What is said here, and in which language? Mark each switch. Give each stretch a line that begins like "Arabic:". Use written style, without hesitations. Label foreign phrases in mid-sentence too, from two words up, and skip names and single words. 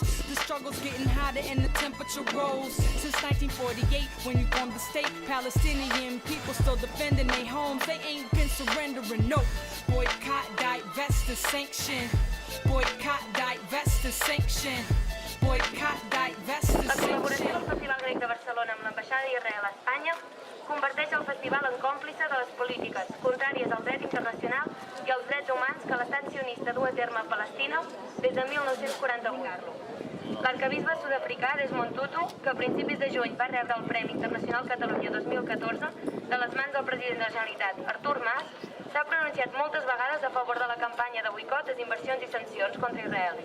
English: The struggle's getting hotter and the temperature rose. Since 1948, when you formed the state, Palestinian people still defending their homes. They ain't been surrendering, no. Boycott, divest and sanction. Boycott, divest and sanction. Boycott, divest and
Catalan: La col·laboració
English: sanction.
Catalan: del Festival Grec de Barcelona amb l'Ambaixada d'Israel a Espanya converteix el festival en còmplice de les polítiques contràries al dret internacional i als drets humans que l'estat sionista du a terme a Palestina des de 1948. L'arquebisbe sud-africà Desmond Tutu, que a principis de juny va rebre el Premi Internacional Catalunya 2014 de les mans del president de la Generalitat, Artur Mas, s'ha pronunciat moltes vegades a favor de la campanya de boicot, desinversions i sancions contra Israel.